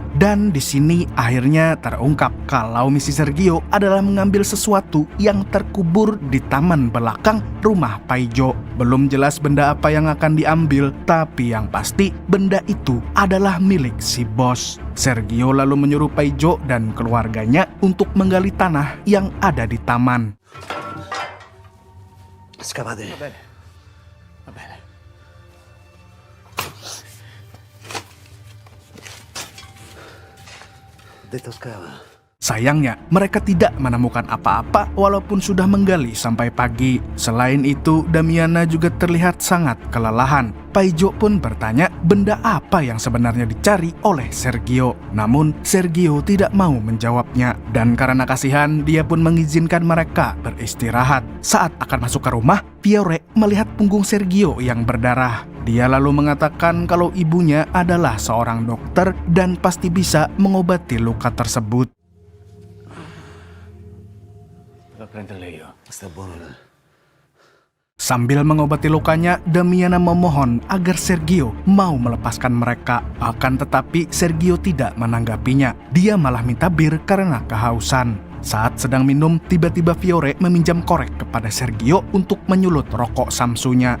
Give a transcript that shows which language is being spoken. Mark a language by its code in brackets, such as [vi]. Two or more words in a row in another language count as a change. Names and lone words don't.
[id] Dan di sini akhirnya terungkap kalau misi Sergio adalah mengambil sesuatu yang terkubur di taman belakang rumah Paijo. Belum jelas benda apa yang akan diambil, tapi yang pasti benda itu adalah milik si bos. Sergio lalu menyuruh Paijo dan keluarganya untuk menggali tanah yang ada di taman. [it] Scavate. Va bene. Va bene. Detto scava. [id] Sayangnya, mereka tidak menemukan apa-apa walaupun sudah menggali sampai pagi. Selain itu, Damiana juga terlihat sangat kelelahan. Paijo pun bertanya benda apa yang sebenarnya dicari oleh Sergio. Namun, Sergio tidak mau menjawabnya. Dan karena kasihan, dia pun mengizinkan mereka beristirahat. Saat akan masuk ke rumah, Fiore melihat punggung Sergio yang berdarah. Dia lalu mengatakan kalau ibunya adalah seorang dokter dan pasti bisa mengobati luka tersebut. [it] Va a prendere lei io. Sta buono. [id] Sambil mengobati lukanya, Damiana memohon agar Sergio mau melepaskan mereka. Akan tetapi Sergio tidak menanggapinya. Dia malah minta bir karena kehausan. Saat sedang minum, tiba-tiba Fiore meminjam korek kepada Sergio untuk menyulut rokok samsunya.